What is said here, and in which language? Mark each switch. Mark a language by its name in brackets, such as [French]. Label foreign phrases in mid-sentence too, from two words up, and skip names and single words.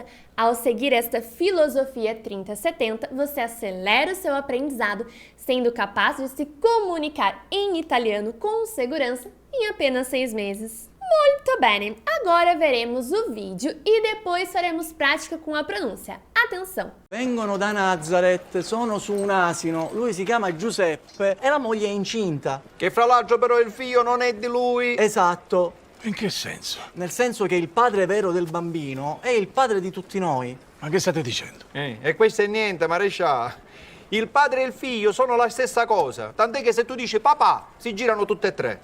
[Portuguese] Ao seguir esta filosofia 30-70, você acelera o seu aprendizado, sendo capaz de se comunicar em italiano com segurança em apenas 6 meses. [Italian] Molto bene! [Portuguese] Agora veremos o vídeo e depois faremos prática com a pronúncia. Atenção! [Italian] Vengono da Nazareth, sono su un asino, lui si chiama Giuseppe e la moglie è incinta. Che fra l'altro però il figlio non è di lui. Esatto. In che senso? Nel senso che il padre vero del bambino è il padre di tutti noi. Ma che state dicendo? E questo è niente, maresciallo. Il padre e il figlio sono la stessa cosa, tant'è che se tu dici papà, si girano tutte e tre.